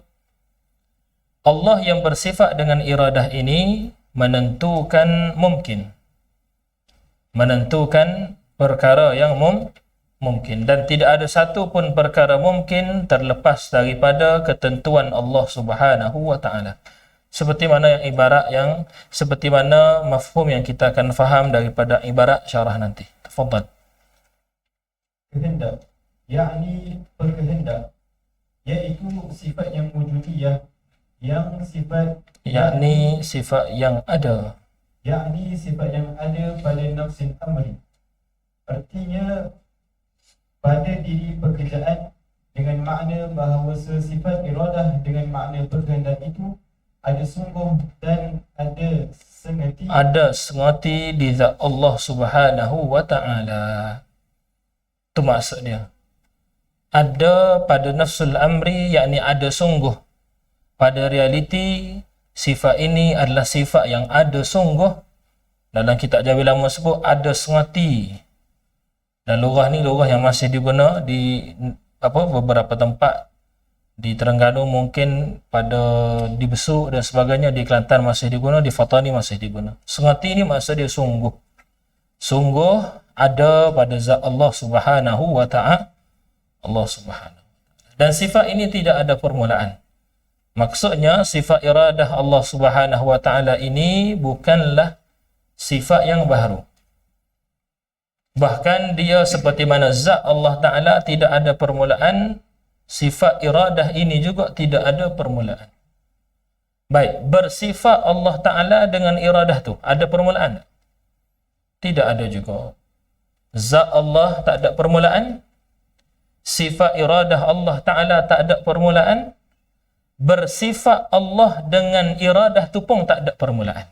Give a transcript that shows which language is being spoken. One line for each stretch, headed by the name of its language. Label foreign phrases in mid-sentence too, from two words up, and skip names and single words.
Malay: Allah yang bersifat dengan iradah ini menentukan mungkin, menentukan perkara yang mungkin dan tidak ada satu pun perkara mungkin terlepas daripada ketentuan Allah
Arabic: سبحانه وتعالى.
Malay: Seperti mana seperti mana mafhum yang kita akan faham daripada ibarat syarah nanti. Tafadhal. Kehendak yakni berkehendak iaitu sifat yang wujudiyah yang sifat yakni sifat yang ada pada
Arabic: نفس أمر,
Malay: artinya pada diri pekerjaan, dengan makna bahawa sifat iradah dengan makna berkehendak itu ada sungguh dan ada sengati di zat Allah
Arabic: سبحانه وتعالى.
Malay: Itu maksud dia. Ada pada
Arabic: نفس الأمر
Malay: yakni ada sungguh. Pada realiti, sifat ini adalah sifat yang ada sungguh. Dalam kitab Jawi Lama sebut ada sengati. Dan lurah ni lurah yang masih diguna di beberapa tempat di Terengganu, mungkin di Besuk dan sebagainya, di Kelantan masih diguna, di Fatani masih diguna. Sengati ni maksud dia sungguh. Sungguh ada pada zat Allah
Arabic: سبحانه وتعالى.
Malay: Allah Subhanahu. Dan sifat ini tidak ada permulaan. Maksudnya sifat iradah Allah
Arabic: سبحانه وتعالى
Malay: ini bukanlah sifat yang baru. Bahkan dia seperti mana zat Allah Ta'ala tidak ada permulaan, sifat iradah ini juga tidak ada permulaan. Baik, bersifat Allah Ta'ala dengan iradah tu ada permulaan? Tidak ada juga. Zat Allah tak ada permulaan, sifat iradah Allah Ta'ala tak ada permulaan, bersifat Allah dengan iradah tu pun tak ada permulaan.